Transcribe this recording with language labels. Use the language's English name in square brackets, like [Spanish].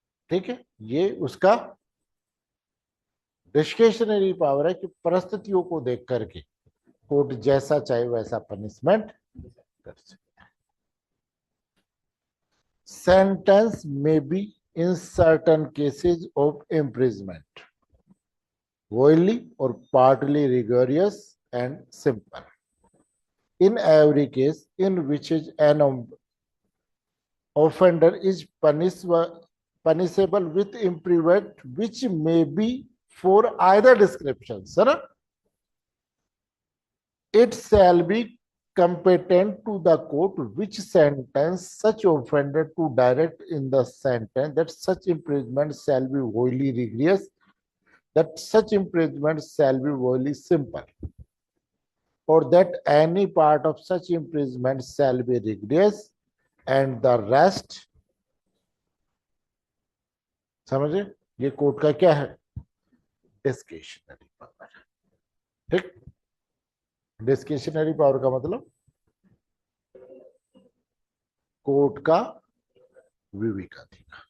[Hindi] ठीक है, ये उसका डिस्क्रिशनरी पावर है कि परिस्थितियों को देख करके कोर्ट जैसा चाहे वैसा पनिशमेंट कर सकता है। [English] Sentence में be in certain cases of imprisonment wholly or partly rigorous and simple. In every case in which an offender is punishable with imprisonment, which may be for either description, sir, it shall be competent to the court which sentence such offender to direct in the sentence that such imprisonment shall be wholly rigorous, that such imprisonment shall be wholly simple, or that any part of such imprisonment shall be rigorous and the rest। [Hindi] समझे, ये court का क्या है, discretionary power. ठीक, discretionary power का मतलब court का विवेकाधीन।